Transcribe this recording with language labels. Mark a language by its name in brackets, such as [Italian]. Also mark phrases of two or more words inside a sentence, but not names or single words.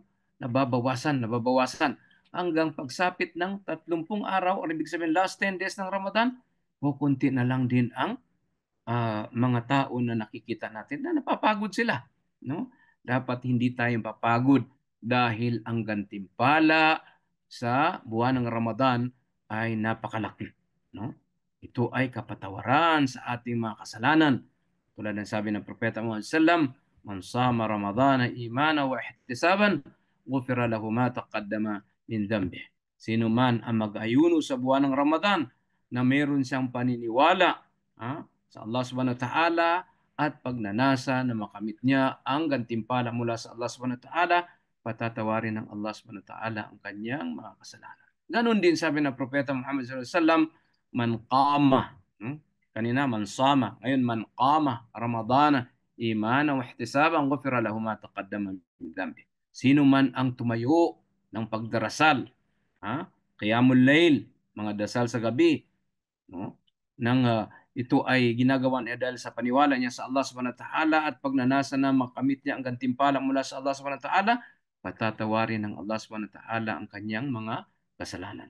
[Filipino] Nababawasan hanggang pagsapit ng 30 araw o ibig sabihin [English] last 10 days [Filipino] ng Ramadan, kukunti na lang din ang mga tao na nakikita natin na napapagod sila, no? Dapat hindi tayo papagod dahil ang gantimpala sa buwan ng Ramadan ay napakalaki, no? Ito ay kapatawaran sa ating mga kasalanan. Tulad ng sabi ng Propeta Muhammad sallam, [Arabic] "من صام رمضان إيمانا واحتسابا غفر له ما تقدم من ذنبه." [Filipino] Sino man ang mag-ayuno sa buwan ng Ramadan na meron siyang paniniwala sa [Arabic] الله سبحانه وتعالى [Filipino] at pagnanasa na makamit niya ang gantimpala mula sa [Arabic] الله سبحانه وتعالى, [Filipino] patatawarin ng [Arabic] الله سبحانه وتعالى [Filipino] ang kanyang mga kasalanan. Ganon din sabi ng Propeta Muhammad [Arabic] صلى الله عليه وسلم من قام, kanina من صام, ngayon من قام رمضان إيمانا واحتسابا غفر له ما تقدم من ذنبه. [Filipino] Sino man ang tumayo ng pagdarasal Ha? [Arabic] قيام الليل, [Filipino] mga dasal sa gabi, no? Nang ito ay ginagawa niya dahil sa paniwala niya sa [Arabic] الله سبحانه وتعالى [Filipino] at pagnanasa na makamit niya ang gantimpala mula sa [Arabic] الله سبحانه وتعالى, [Filipino] patatawarin ng [Arabic] الله سبحانه وتعالى [Filipino] ang kanyang mga kasalanan.